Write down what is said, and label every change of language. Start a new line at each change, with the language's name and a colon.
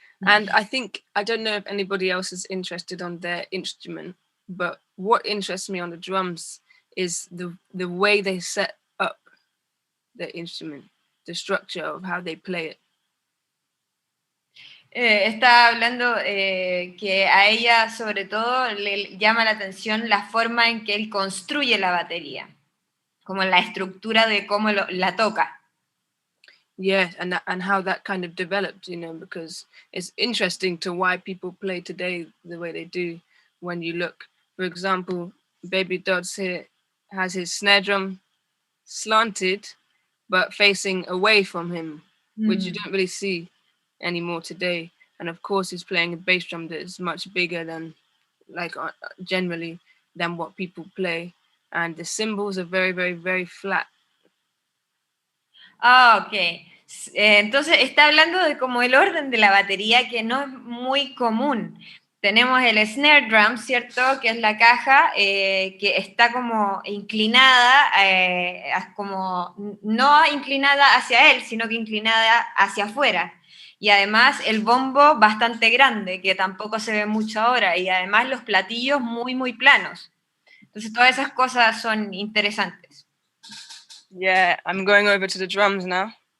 English: And I think, I don't know if anybody else is interested on their instrument, but what interests me on the drums is the way they set up the instrument, the structure of how they play it.
Spanish: Está hablando que a ella sobre todo le llama la atención la forma en que él construye la batería, como la estructura de cómo la toca.
English: Yeah, and how that kind of developed, you know, because it's interesting to why people play today the way they do. When you look, for example, Baby Dodds here has his snare drum slanted but facing away from him, which you don't really see anymore today. And of course he's playing a bass drum that is much bigger than, like, generally than what people play, and the cymbals are very, very, very flat. Ah, ok.
Spanish: Entonces está hablando de como el orden de la batería, que no es muy común. Tenemos el snare drum, ¿cierto? Que es la caja que está como inclinada, como no inclinada hacia él, sino que inclinada hacia afuera. Y además el bombo bastante grande, que tampoco se ve mucho ahora. Y además los platillos muy, muy planos. Entonces todas esas cosas son interesantes.
English: Yeah, I'm going over to the drums now.